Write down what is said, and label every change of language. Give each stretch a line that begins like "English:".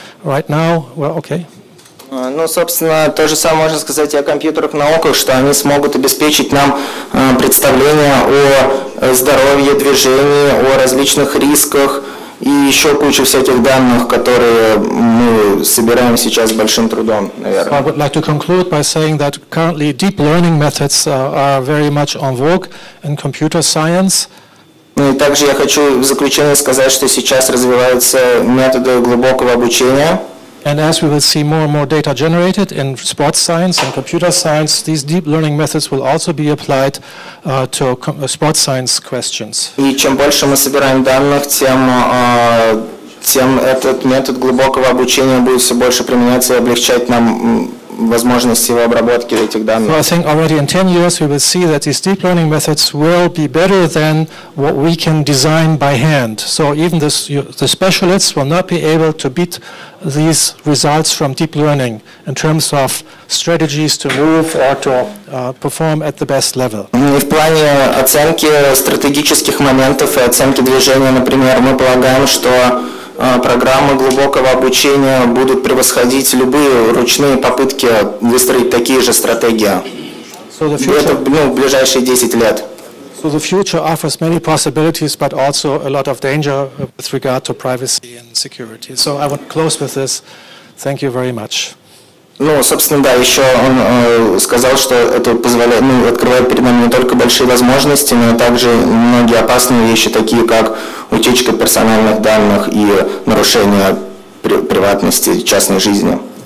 English: Right now, well, okay.
Russian: Ну, собственно, то же самое можно сказать и о компьютерных науках, что они смогут обеспечить нам представление о здоровье, движении, о различных рисках и еще кучу всяких данных, которые мы собираем сейчас с большим трудом, наверное.
English: I would like to conclude by saying that currently deep learning methods are very much en vogue in computer science.
Russian: Ну и также я хочу в заключение сказать, что сейчас развиваются методы глубокого обучения.
English: And as we will see more and more data generated in sports science and computer science, these deep learning methods will also be applied to sports science questions. И чем больше мы собираем данных, тем этот метод глубокого обучения будет все больше применяться и облегчать нам возможности его обработки этих данных. So I think already in 10 years we will see that these deep learning methods will be better than what we can design by hand. So even the specialists will not be able to beat these results from deep learning in terms of strategies to move or to perform at the best level.
Russian: И в плане оценки стратегических моментов и оценки движения, например, мы полагаем, что программы глубокого обучения будут превосходить любые ручные попытки выстроить такие же стратегии. Это в ближайшие 10 лет.
English: So the future offers many possibilities, but also a lot of danger with regard to privacy and security. So I want to close with this. Thank you very much.
Russian: Ну, собственно, да, еще он сказал, что это позволяет, открывает перед нами не только большие возможности, но и также многие опасные вещи, такие как утечка персональных данных и нарушение приватности, частной жизни.